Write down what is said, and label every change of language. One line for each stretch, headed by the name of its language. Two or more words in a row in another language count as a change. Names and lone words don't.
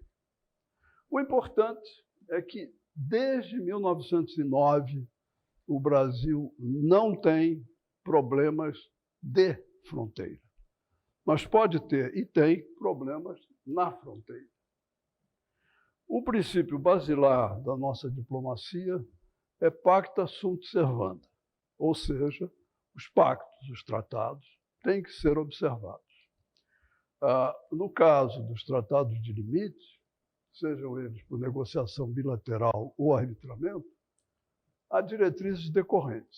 Portuguese: O importante é que, desde 1909, o Brasil não tem problemas de fronteira. Mas pode ter, e tem, problemas na fronteira. O princípio basilar da nossa diplomacia é
Latin: pacta sunt servanda,
Portuguese: ou seja, os pactos, os tratados, têm que ser observados. No caso dos tratados de limites, sejam eles por negociação bilateral ou arbitramento, há diretrizes decorrentes.